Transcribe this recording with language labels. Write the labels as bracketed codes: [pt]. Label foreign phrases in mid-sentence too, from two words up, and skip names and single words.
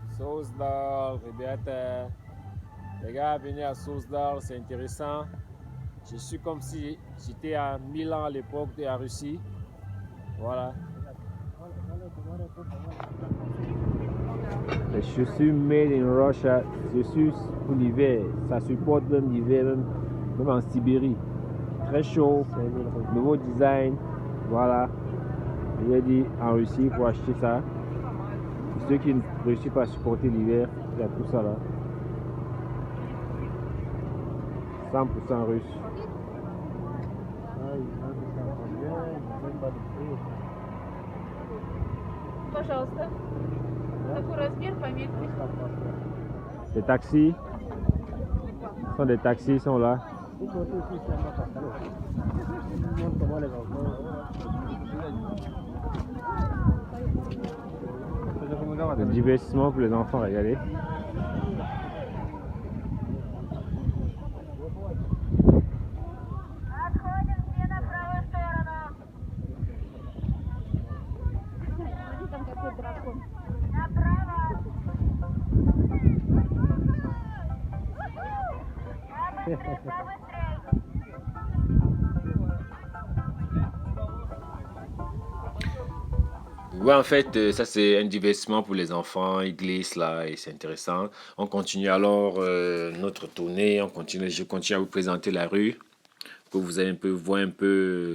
[fr] Souzdal, Rebeta. Les gars, venez à Souzdal, c'est intéressant. Je suis comme si j'étais à Milan à l'époque de la Russie. Voilà. Les chaussures [en] made in Russia, [fr] chaussures pour l'hiver. Ça supporte même l'hiver, même en Sibérie. Très chaud, nouveau design. Voilà. J'ai dit en Russie, il faut acheter ça. Pour ceux qui ne réussissent pas à supporter l'hiver, il y a tout ça là. 100% russe. [ru] Пожалуйста. Какой размер, пометьте. [fr] Les taxis sont des taxis, sont là. Le divertissement pour les enfants, regardez. [ru] Отходим все на правую сторону. Смотри, там какой дракон. Направо. Побыстрей, побыстрей. [fr] Ouais, en fait, ça c'est un divertissement pour les enfants. Ils glissent là et c'est intéressant. On continue alors notre tournée. Je continue à vous présenter la rue. Que vous allez un peu voir un peu.